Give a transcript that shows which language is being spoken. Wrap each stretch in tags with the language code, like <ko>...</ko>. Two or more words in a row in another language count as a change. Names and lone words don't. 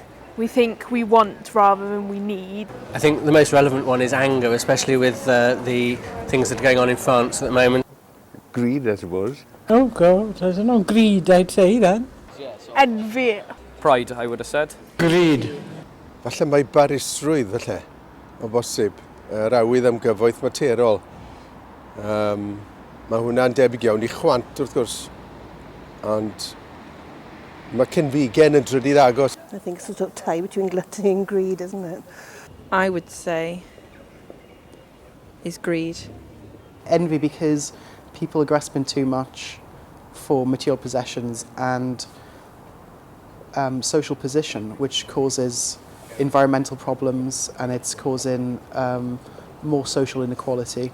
<en>We think we want rather than we need. I think the most relevant one is anger, especially with the things that are going on in France at the moment. Greed, I suppose. Oh God, I don't know. Greed, I'd say then. Envy. Pride, I would have said. Greed.</en> <cy>Falle mae barisrwydd, falle, o bosib, yr awydd am gyfoeth materol. Mae hwnna'n debyg iawn i chwant, wrth gwrs. Ond mae cynfigen yn drydydd agos.</cy> <en>I think it's sort of tie between gluttony and greed, isn't it? I would say is greed. Envy, because people are grasping too much for material possessions and social position, which causes environmental problems, and it's causing more social inequality.</en>